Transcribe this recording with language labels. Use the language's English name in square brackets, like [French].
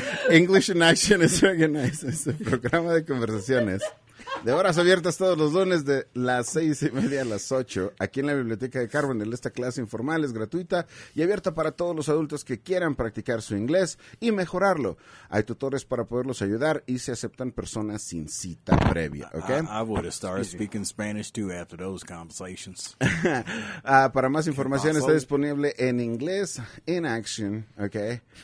[Spanish] English in Action [English] is organized [Spanish] en este programa de conversaciones de horas abiertas todos los lunes de las 6:30 a las 8 aquí en la Biblioteca de Carbonell. Esta clase informal es gratuita y abierta para todos los adultos que quieran practicar su inglés y mejorarlo. Hay tutores para poderlos ayudar y se aceptan personas sin cita previa. [English] Okay? I would have started speaking Spanish too after those conversations. [Spanish] Para más información está disponible en inglés in action. [English] Okay?